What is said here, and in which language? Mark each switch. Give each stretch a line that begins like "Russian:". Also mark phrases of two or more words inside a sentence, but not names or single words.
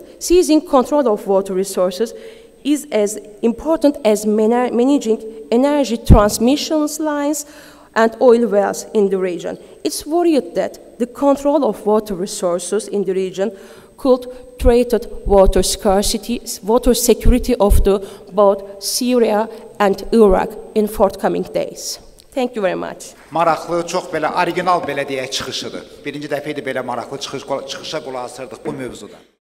English: Seizing control of water resources is as important as managing energy transmission lines and oil wells in the region. It's worried that the control of water resources in the region could threaten water scarcity, water security of both Syria and Iraq in forthcoming days. Thank you very much.
Azerbaijani: Maraqlı, çox belə orijinal belə deyək çıxışıdır. Birinci dəfə idi belə maraqlı çıxışa qulaq asırdıq bu mövzuda.